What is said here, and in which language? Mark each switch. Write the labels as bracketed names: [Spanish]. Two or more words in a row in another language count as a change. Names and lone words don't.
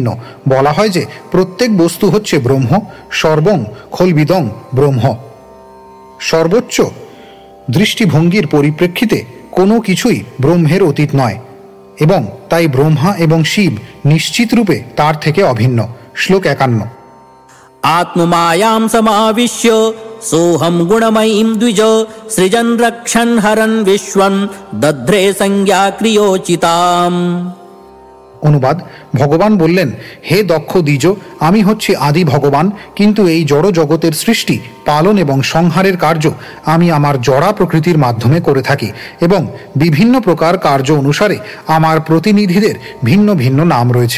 [Bangla] বলা হয় যে প্রত্যেক বস্তু হচ্ছে ব্রহ্ম, [Sanskrit] সর্বং খলবিদং ব্রহ্ম। [Bangla] সর্বোচ্চ দৃষ্টিভঙ্গির পরিপ্রেক্ষিতে কোনো কিছুই ব্রহ্মের অতীত নয় এবং তাই ব্রহ্মা এবং শিব নিশ্চিত রূপে তার থেকে অভিন্ন। শ্লোক 51। [Sanskrit] आत्ममायां समाविश्य सोऽहं गुणमयीं द्विज सृजन् रक्षन् हरन् विश्वं दध्रे संज्ञा क्रियोचिताम्। [Bangla] অনুবাদ: ভগবান বললেন, হে দক্ষ দ্বিজ, আমি হচ্ছি আদি ভগবান, কিন্তু এই জড় জগতের সৃষ্টি, পালন এবং সংহারের কার্য আমি আমার জড়া প্রকৃতির মাধ্যমে করে থাকি এবং বিভিন্ন প্রকার কার্য অনুসারে আমার প্রতিনিধিদের ভিন্ন ভিন্ন নাম রয়েছে।